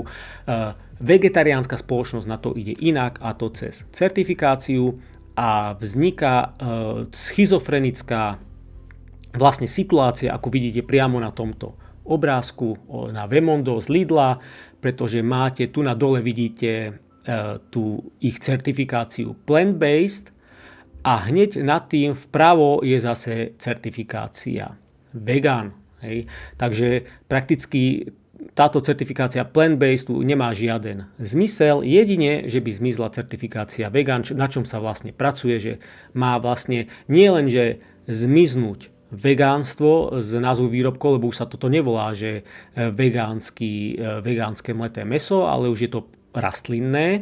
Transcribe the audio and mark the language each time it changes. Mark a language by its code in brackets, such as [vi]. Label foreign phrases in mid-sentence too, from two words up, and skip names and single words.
[sk] Vegetariánska spoločnosť na to ide inak, a to cez certifikáciu, a vzniká schizofrenická vlastne situácia, ako vidíte priamo na tomto obrázku na Vemondo z Lidla, pretože máte tu na dole vidíte tú ich certifikáciu plant-based a hneď nad tým vpravo je zase certifikácia vegan. Hej. Takže prakticky táto certifikácia plant-based nemá žiaden zmysel, jedine, že by zmizla certifikácia vegan, na čom sa vlastne pracuje, že má vlastne nielenže zmiznúť vegánstvo z názvu výrobkov, lebo už sa toto nevolá, že vegánske mleté mäso, ale už je to rastlinné.